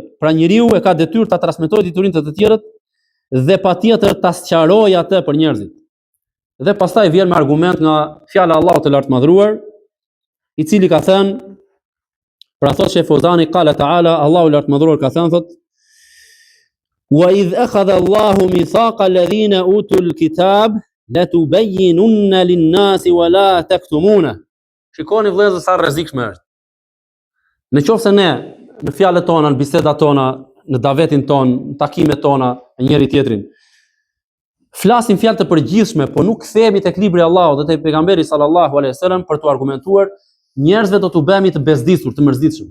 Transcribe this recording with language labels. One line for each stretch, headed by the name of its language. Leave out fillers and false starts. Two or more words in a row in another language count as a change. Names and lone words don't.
Albanian: Pra njeriu e ka detyrë ta transmetojë diturinë te të tjerët dhe patjetër ta sqarojë atë për njerëzit. Dhe pastaj vjen me argument nga fjala e Allahut të lartë madhruar, i cili ka thënë, pra thot Sheh Fauzani,
Arabic: قال تعالى,
Albanian: Allahu lartë madhruar ka thënë thot:
Arabic: "وإذ أخذ الله ميثاق الذين أوتوا الكتاب لتبينن للناس ولا تكتمون."
Albanian: Shikoni vëllezër sa rrezikshme është. Në qoftë se ne në fjalët tona, në bisedat tona, në davetin ton, në takimet tona me njëri tjetrin, flasim fjalë të përgjithshme, po nuk kthehemi tek libri i Allahut dhe tek pejgamberi
Arabic: صلى الله عليه وسلم
Albanian: për t'u argumentuar, njerëzve do t'u bëhemi të bezdisur, të mërzitshëm.